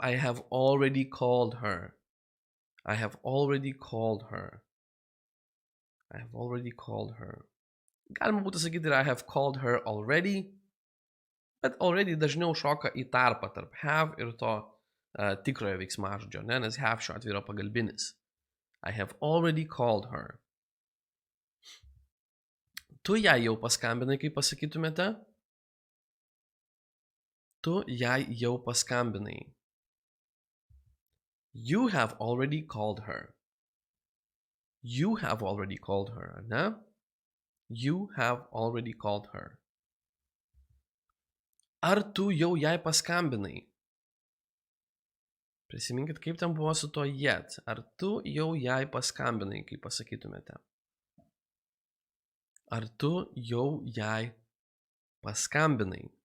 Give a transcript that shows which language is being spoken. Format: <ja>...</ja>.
<en>I have already called her. I have already called her. I have already called her.</en> <lt>Galima būtų sakyti ir</lt> <en>I have called her already,</en> <lt>bet already dažniau šoka į tarpą tarp have ir to tikrojo veiksmažodžio, ne? Nes have šiuo atveju yra pagalbinis.</lt> <en>I have already called her.</en> <lt>Tu jai jau paskambinai, kaip pasakytumėte? Tu jai jau paskambinai.</lt> <en>You have already called her. You have already called her, ne? You have already called her.</en> <lt>Ar tu jau jai paskambinai? Prisiminkit, kaip ten buvo su to yet. Ar tu jau jai paskambinai, kaip pasakytumėte? Ar tu jau jai paskambinai?</lt>